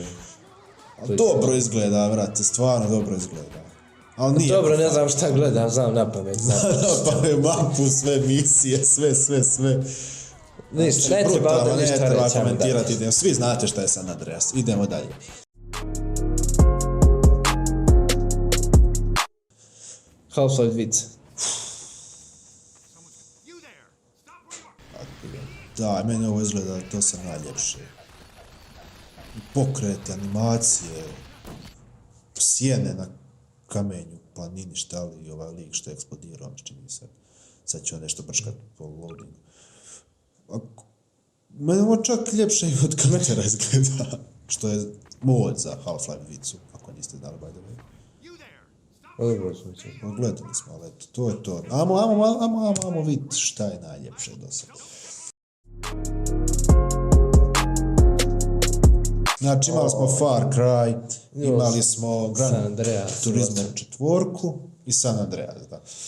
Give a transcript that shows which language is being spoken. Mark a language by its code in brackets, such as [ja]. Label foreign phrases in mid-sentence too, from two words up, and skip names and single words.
[bs] Dobro izgleda, vrate, stvarno dobro izgleda. Ali nije dobro, ne znam šta gledam, znam na pamet. Napamet mapu, sve misije, sve. Ništa, ne treba ovdje ništa reći. Ne treba komentirati, svi znate šta je San Andreas. Idemo dalje. Half-Life Vic. Da, meni ovo izgleda to sam najljepše. Pokrete, animacije, sjene na kamenju, planini, šta li, ovaj lik što je eksplodirao, čini se. Sad će on nešto brškat po loadingu. Mene ovo čak ljepše i od Countera izgleda, što je mod za Half-Life Vicu, ako niste znali, [en] by the way. [bs] Dobro slučaj. Pogledali smo, ali eto, to je to. Amo vidjeti šta je najljepše do sada. Znači, imali smo Far Cry, imali smo Gran Turismo 4 i San Andreas, da.